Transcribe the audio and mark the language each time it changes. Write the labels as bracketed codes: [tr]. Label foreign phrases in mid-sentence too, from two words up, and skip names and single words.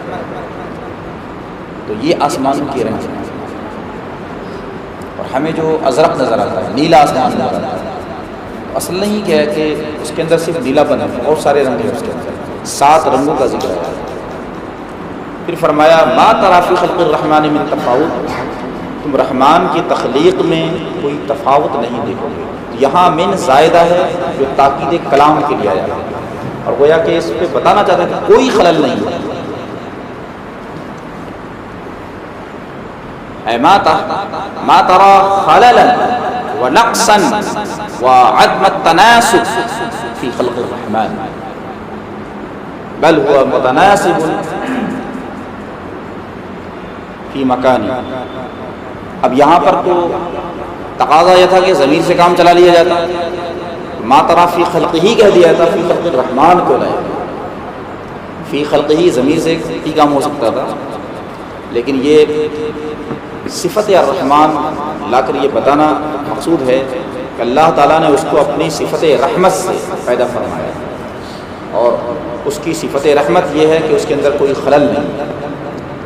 [ur] تو یہ آسمانوں کے رنگ ہیں. اور ہمیں جو ازرق نظر آتا ہے، نیلا آسمان نظر آتا ہے، اصل نہیں کیا ہے کہ اس کے اندر صرف نیلا پن ہے، بہت سارے رنگ ہیں اس کے اندر. 7 رنگوں کا ذکر ہے. پھر فرمایا [ar] ما تری فی خلق الرحمن من تفاوت، [ur] تم رحمان کی تخلیق میں کوئی تفاوت نہیں دیکھو گے. یہاں من زائدہ ہے جو تاکید کلام کے لیے آیا ہے، اور گویا کہ اس پہ بتانا چاہتا ہے کہ کوئی خلل نہیں ہے. [ar] اے ما ترى خللا ونقصا وعدم التناسب في خلق الرحمن بل هو متناسب فی مکانی. [ur] اب یہاں پر تو تقاضا یہ تھا کہ ضمیر سے کام چلا لیا جاتا، [ar] ما تری فی خلقہ [ur] کہہ دیا تھا، [ar] فی خلق الرحمن [ur] کو لائے. [ar] فی خلقہ [ur] ضمیر سے ہی کام ہو سکتا تھا، لیکن یہ صفت الرحمن لا کر یہ بتانا مقصود ہے کہ اللہ تعالیٰ نے اس کو اپنی صفت رحمت سے پیدا فرمایا، اور اس کی صفت رحمت یہ ہے کہ اس کے اندر کوئی خلل نہیں.